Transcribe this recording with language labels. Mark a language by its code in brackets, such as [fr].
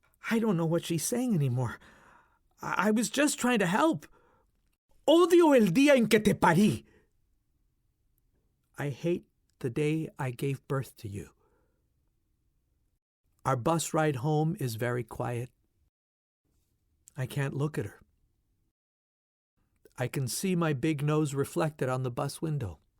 [en] I don't know what she's saying anymore. I was just trying to help. [es] Odio el día en que te parí. [en] I hate the day I gave birth to you. Our bus ride home is very quiet. I can't look at her. I can see my big nose reflected on the bus window.